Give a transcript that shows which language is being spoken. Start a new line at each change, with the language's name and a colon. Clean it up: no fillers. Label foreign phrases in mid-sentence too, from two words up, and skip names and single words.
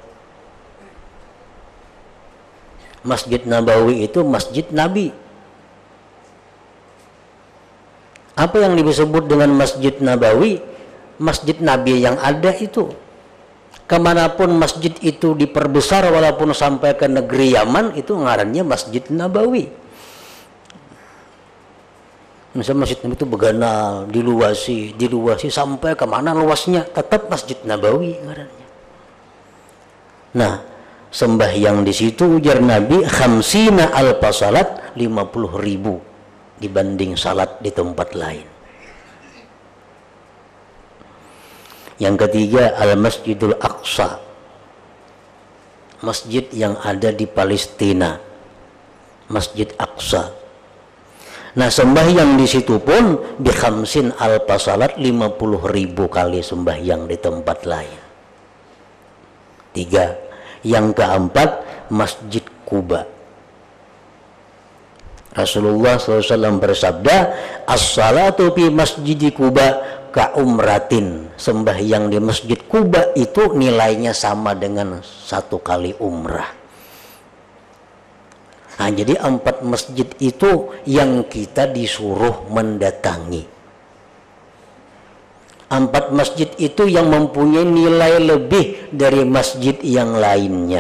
Indonesian: Masjid Nabawi itu masjid Nabi. Apa yang disebut dengan Masjid Nabawi? Masjid Nabi yang ada itu, kemanapun masjid itu diperbesar walaupun sampai ke negeri Yaman,
Banjar: itu ngarannya Masjid Nabawi. Misalnya Masjid Nabi itu beganal, diluasi sampai kemana luasnya, tetap Masjid Nabawi ngarannya.
Indonesian: Nah, sembahyang di situ ujar Nabi,
Arabic: خمسين ألف صلاة,
Indonesian: 50.000 dibanding salat di tempat lain. Yang ketiga, Al-Masjidul Aqsa, masjid yang ada di Palestina, Masjid Aqsa. Nah, sembahyang di situ pun
Arabic: بخمسين ألف صلاة,
Indonesian: 50.000 kali sembahyang di tempat lain. 3. Yang keempat, Masjid Quba. Rasulullah SAW bersabda,
Arabic: الصلاة في مسجد قباء كعمرة.
Indonesian: Sembahyang di Masjid Quba itu nilainya sama dengan 1 kali umrah. Nah, jadi 4 masjid itu yang kita disuruh mendatangi. 4 masjid itu yang mempunyai nilai lebih dari masjid yang lainnya.